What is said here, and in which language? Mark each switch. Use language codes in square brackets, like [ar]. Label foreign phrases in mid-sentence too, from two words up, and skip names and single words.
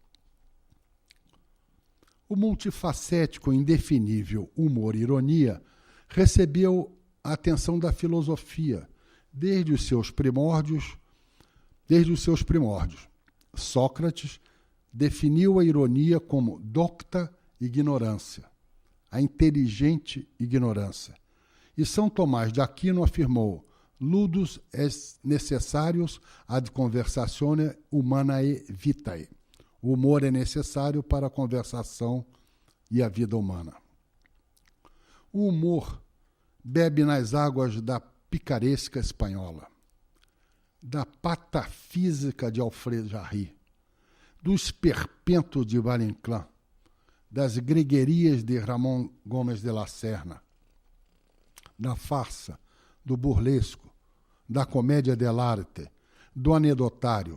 [pt] O multifacético e indefinível humor-ironia recebeu a atenção da filosofia desde os seus primórdios. Sócrates definiu a ironia como [la] docta ignorância, [pt] a inteligente ignorância, E São Tomás de Aquino afirmou: [la] ludus est necessarius ad conversatione humanae vitae. [pt] O humor é necessário para a conversação e a vida humana. O humor bebe nas águas da picaresca espanhola, da patafísica de Alfred Jarry, do esperpento de Valle-Inclán, das greguerias de Ramon Gomes de la Serna, da farsa, do burlesco, da comédia dell'arte, do anedotário.